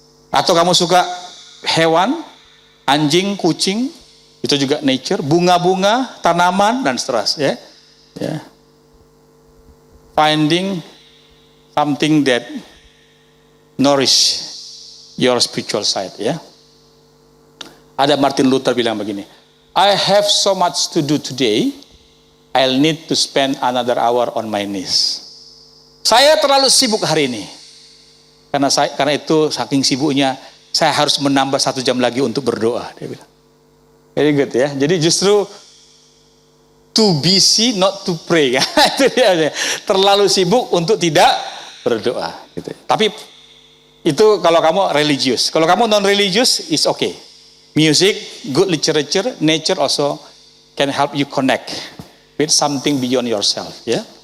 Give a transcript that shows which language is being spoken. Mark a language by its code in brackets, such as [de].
[id] Atau kamu suka hewan, anjing, kucing, itu juga nature, bunga-bunga, tanaman, dan seterusnya. Ya. [en] Finding something that nourish your spiritual side. Ya. [id] Ada Martin Luther bilang begini, [en] I have so much to do today, I'll need to spend another hour on my knees. [id] Saya terlalu sibuk hari ini. Karena itu saking sibuknya saya harus menambah 1 jam lagi untuk berdoa, dia bilang. [en] Very good ya. [id] Jadi justru [en] too busy not to pray. [id] Itu dia. Terlalu sibuk untuk tidak berdoa gitu. Tapi itu kalau kamu religius. Kalau kamu non religius [en] is okay. Music, good literature, nature also can help you connect with something beyond yourself, ya.